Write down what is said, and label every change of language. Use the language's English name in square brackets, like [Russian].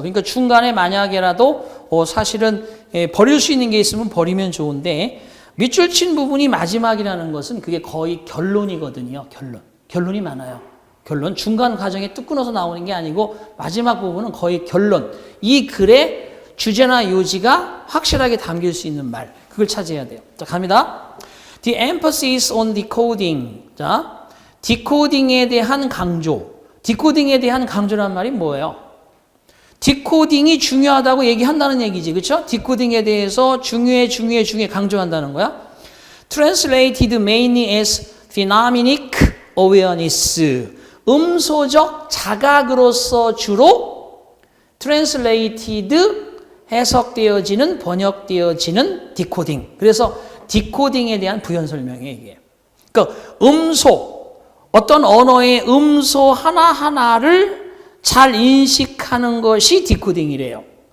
[Korean] 그러니까 중간에 만약에라도 사실은 버릴 수 있는 게 있으면 버리면 좋은데 밑줄 친 부분이 마지막이라는 것은 그게 거의 결론이거든요. 결론이 많아요. 결론. 중간 과정에 뚝 끊어서 나오는 게 아니고 마지막 부분은 거의 결론. 이 글의 주제나 요지가 확실하게 담길 수 있는 말. 그걸 찾아야 돼요. 자, 갑니다. [English] The emphasis on decoding. [Korean] 자, 디코딩에 대한 강조. 디코딩에 대한 강조란 말이 뭐예요? 디코딩이 중요하다고 얘기한다는 얘기지. 그렇죠? 디코딩에 대해서 중요해 강조한다는 거야. [English] Translated mainly as phenomenomic awareness. [Korean] 음소적 자각으로서 주로 translated 해석되어지는 번역되어지는 디코딩. 그래서 디코딩에 대한 부연 설명이에요, 이게. 그러니까 음소, 어떤 언어의 음소 하나하나를 잘 인식하는 것이 디코딩이래요.